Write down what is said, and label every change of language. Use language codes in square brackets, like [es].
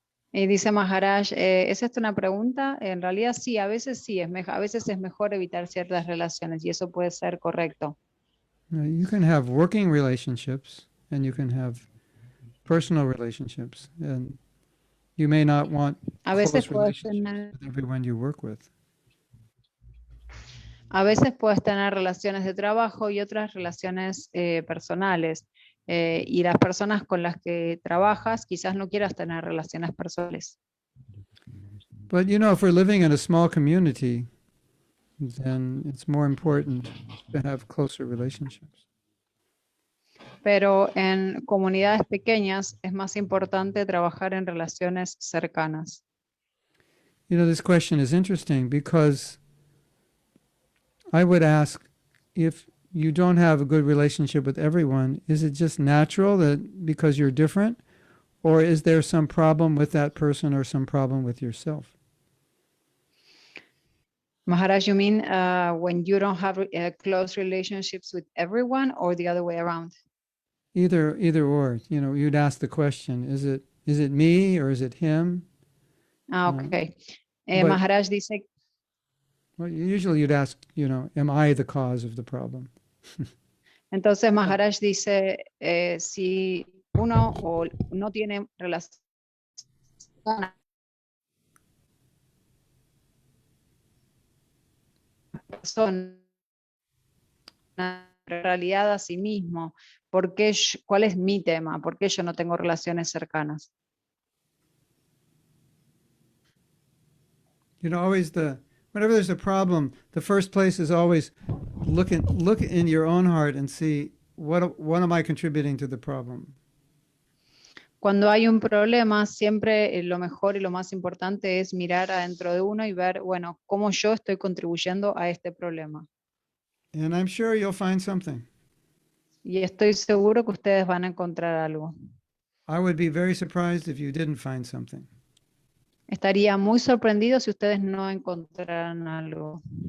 [es] Y dice Maharaj, ¿es esta una pregunta? En realidad sí, a veces sí, a veces es mejor evitar ciertas relaciones y eso puede ser correcto. [en] You can have working relationships and you can have personal relationships, and you may not want [es] A veces [en] close [es] puedes [en] relationships [es] tener, [en] with everyone you work with. [es] a veces puedes tener relaciones de trabajo y otras relaciones personales. Y las personas con las que trabajas quizás no quieras tener relaciones personales. [en] But you know, if we're living in a small community, then it's more important to have closer relationships. [es] Pero en comunidades pequeñas es más importante trabajar en relaciones cercanas. [en] You know, this question is interesting because I would ask, if you don't have a good relationship with everyone, is it just natural that because you're different, or is there some problem with that person or some problem with yourself? Maharaj, you mean when you don't have close relationships with everyone or the other way around? Either or. You know, you'd ask the question: is it me or is it him? Ok. but- [es] Maharaj dice, [en] Well, usually you'd ask, you know, am I the cause of the problem? [es] entonces Maharaj dice, si uno o no tiene relación persona, en realidad a sí mismo, ¿cuál es mi tema? ¿Por qué yo no tengo relaciones cercanas? [en] You know, always whenever there's a problem, the first place is always look in your own heart and see what am I contributing to the problem. [es] Cuando hay un problema, siempre lo mejor y lo más importante es mirar adentro de uno y ver, bueno, cómo yo estoy contribuyendo a este problema. [en] And I'm sure you'll find something. [es] Y estoy seguro que ustedes van a encontrar algo. [en] I would be very surprised if you didn't find something. [es] Estaría muy sorprendido si ustedes no encontraran algo.